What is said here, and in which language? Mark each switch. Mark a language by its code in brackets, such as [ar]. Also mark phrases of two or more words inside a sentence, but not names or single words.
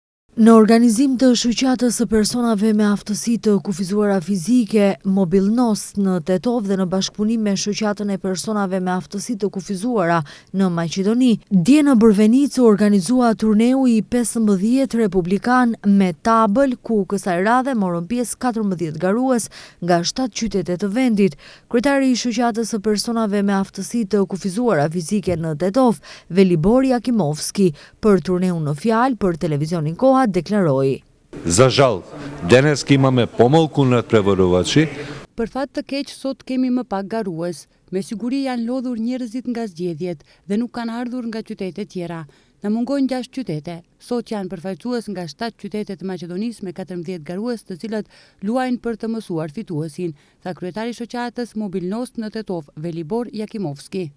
[sq] Në organizim të shoqatës së personave me aftësi të kufizuara fizike, Mobilnos në Tetov dhe në bashkëpunim me shoqatën e personave me aftësi të kufizuara në Maqedoni, dje në Brvenic u organizua turneu i 15 republikan me tabël, ku kësaj radhe morën pjesë 14 garues nga 7 qytete të vendit. Kryetari i shoqatës së personave me aftësi të kufizuara fizike në Tetov, Velibor Jakimovski, për turneun në fjalë për televizionin Koha, deklaroi: [mk] За жал, денес имаме помалку надпреварувачи. [sq] Për fat të keq, sot kemi më pak garues. Me siguri janë lodhur njerëzit nga zgjedhjet dhe nuk kanë ardhur nga qytete tjera. Na mungojnë 6 qytete. Sot janë përfaqësues nga 7 qytete të Maqedonisë me 14 garues, të cilët luajnë për të mësuar fituesin, tha kryetari i shoqatës Mobilnos në Tetov, Velibor Jakimovski.